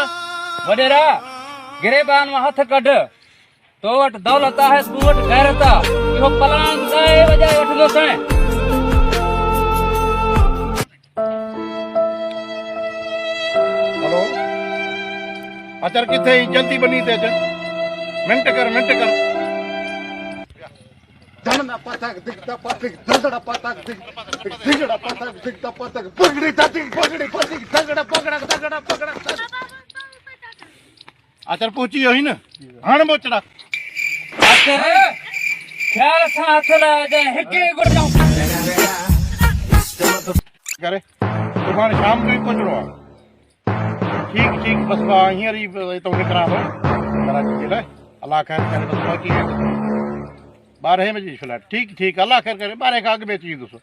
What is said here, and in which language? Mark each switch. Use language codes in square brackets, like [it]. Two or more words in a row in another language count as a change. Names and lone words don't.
[sd] वडेरा गिरेबान में हथ कढ तो वट दौलत है तू वट गैरत इहो पलांग गाए वजाए वठंदो सै। हेलो अचर किथे जल्दी बनी ते अच मिनट कर धनना पतक दिखता पतक धगड़ा पतक दिगड़ा पतक दिखता पतक पगड़ी ततिक पगड़ी पतक धगड़ा पगड़ा अचर पहुची वियो ही न हाणे मोचड़ा ख्याल सां हथ लाए दे हिके गुड़ जाऊं करे सुभाणे शाम जो ही पहुचणो आहे। ठीक बस मां हींअर ई हितां निकिरां थो कराची जे लाइ। अलाह ख़ैर करे बस बाक़ी 12 बजे जी फ्लाइट। ठीक अलाह ख़ैर करे 12 खां अॻु में अची वेंदुसि।